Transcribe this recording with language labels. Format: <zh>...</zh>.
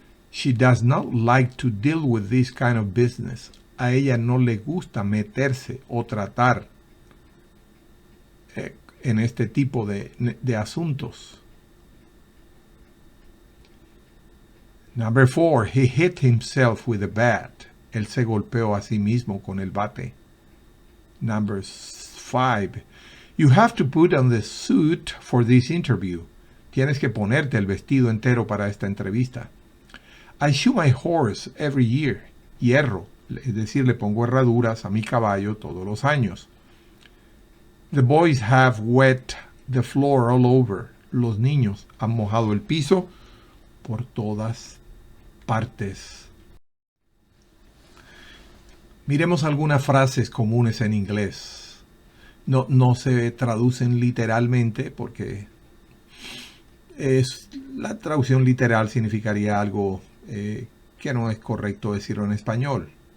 <en>She does not like to deal with this kind of business.</en> <es>A ella no le gusta meterse o tratar en este tipo de asuntos.</es> <en>Number 4, he hit himself with a bat.</en> <es>Él se golpeó a sí mismo con el bate.</es> <en>Number 5, you have to put on the suit for this interview.</en> <es>Tienes que ponerte el vestido entero para esta entrevista.</es> <en>I shoe my horse every year.</en> <es>Hierro, es decir, le pongo herraduras a mi caballo todos los años.</es> <en>The boys have wet the floor all over.</en> <es>Los niños han mojado el piso por todas partes. Miremos algunas frases comunes en inglés. No se traducen literalmente porque la traducción literal significaría algo que no es correcto decirlo en español.</es>